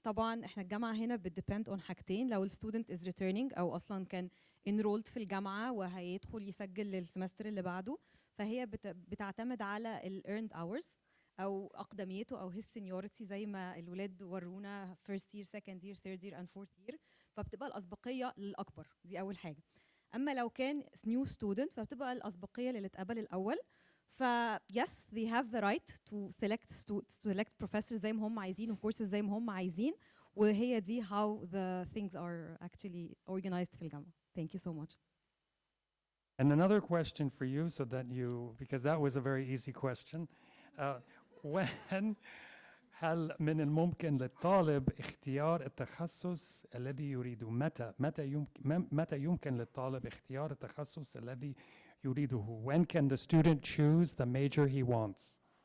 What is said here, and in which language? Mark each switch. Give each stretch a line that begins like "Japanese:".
Arabic: طبعا احنا الجامعة هنا بتdepend on حاجتين. لو الستودنت
English: is returning
Arabic: أو أصلا كان enrolled في الجامعة وهيدخل يسجل للسمستر اللي بعده، فهي بتعتمد على ال earned hours أو أقدميته أو
English: his seniority
Arabic: زي ما الولاد ورونا
English: first year, second year, third year and fourth year.
Arabic: فبتبقى الأسبقية للأكبر، دي أول حاجة. أما لو كان
English: new student
Arabic: فبتبقى الأسبقية للي اتقبل الأول.
English: ف yes, they have the right to select professors
Arabic: زي ما هم عايزين
English: وcourses زي ما هم عايزين،
Arabic: وهي دي
English: how the things are actually organized
Arabic: في الجامعة.
English: Thank you so much. And another question for you, so that you, because that was a very easy question.
Arabic: When هل من الممكن للطالب اختيار التخصص الذي يريده؟ متى يمكن للطالب اختيار التخصص الذي يريده?
English: When can the student choose the major he wants?